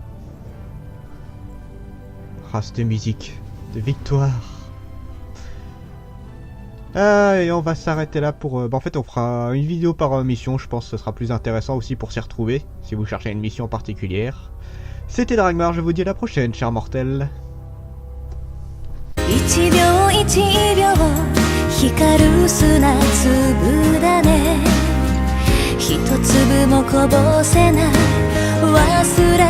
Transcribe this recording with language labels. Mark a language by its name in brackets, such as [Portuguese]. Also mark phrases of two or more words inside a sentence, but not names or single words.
[French] Ah, cette musique de victoire. Et on va s'arrêter là pour... en fait, on fera une vidéo par mission. Je pense que ce sera plus intéressant aussi pour s'y retrouver, si vous cherchez une mission particulière. C'était Dragmar, je vous dis à la prochaine, chers mortels. [Japanese] 一秒一秒光る砂粒だね。一粒もこぼせない忘